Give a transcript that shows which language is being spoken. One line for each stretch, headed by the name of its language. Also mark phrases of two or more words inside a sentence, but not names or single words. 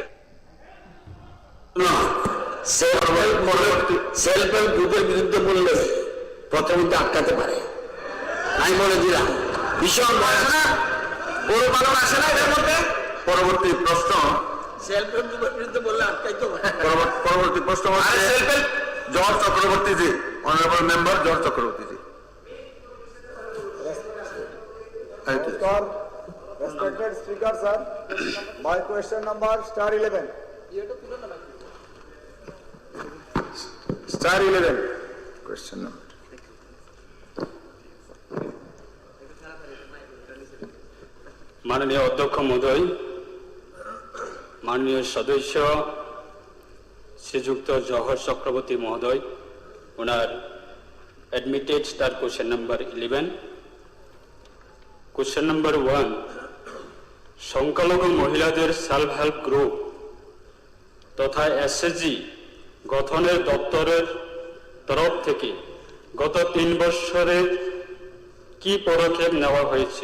English: self help
Bangla: গ্রুপের বিরুদ্ধে বললে প্রথমত আটকাতে পারে, আমি বলে দিলাম। ভীষণ ভয় আছে না, গরু পালন আসে না এদের মধ্যে। পরবর্তী প্রশ্ন,
English: self help
Bangla: গ্রুপের বিরুদ্ধে বললে আটকাইতে পারে। পরবর্তী প্রশ্ন হচ্ছে জর্জ চক্রবর্তী জি,
English: honourable member
Bangla: জর্জ চক্রবর্তী জি।
English: Respected Speaker, sir, my question number star 11. Star 11. Question number.
Bangla: মাননীয় অধ্যক্ষ মহোদয়, মাননীয় সদস্য শ্রীযুক্ত জওহর চক্রবর্তী মহোদয়, ওনার
English: admitted star question number
Bangla: 11।
English: question number
Bangla: 1, সংখ্যালঘু মহিলাদের
English: self help group
Bangla: তথা এসএসজি গঠনের দপ্তরের তরফ থেকে গত 3 বছরের কি পদক্ষেপ নেওয়া হয়েছে?